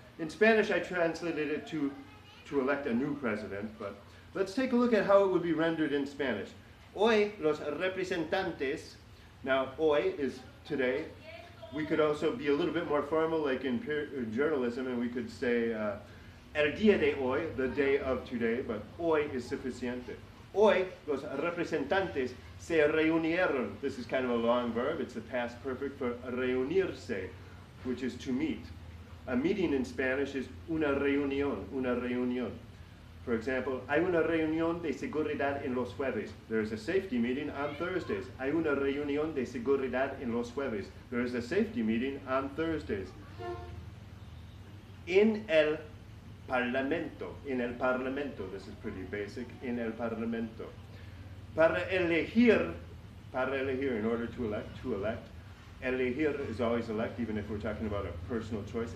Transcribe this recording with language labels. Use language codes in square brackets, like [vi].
[en] In Spanish I translated it to elect a new president, but let's take a look at how it would be rendered in Spanish. [es] Hoy los representantes, [en] now hoy is today. We could also be a little bit more formal like in journalism, and we could say [es] el día de hoy, [en] the day of today, but hoy is suficiente. [es] Hoy los representantes se reunieron. [en] This is kind of a long verb. It's the past perfect for reunirse, which is to meet. A meeting in Spanish is [es] una reunión, una reunión. [en] For example, [es] hay una reunión de seguridad en los jueves. [en] There is a safety meeting on Thursdays. [es] Hay una reunión de seguridad en los jueves. [en] There is a safety meeting on Thursdays. [es] En el parlamento. [en] This is pretty basic. [es] En el parlamento. Para elegir, [en] in order to elect. Elegir is always elect, even if we're talking about a personal choice.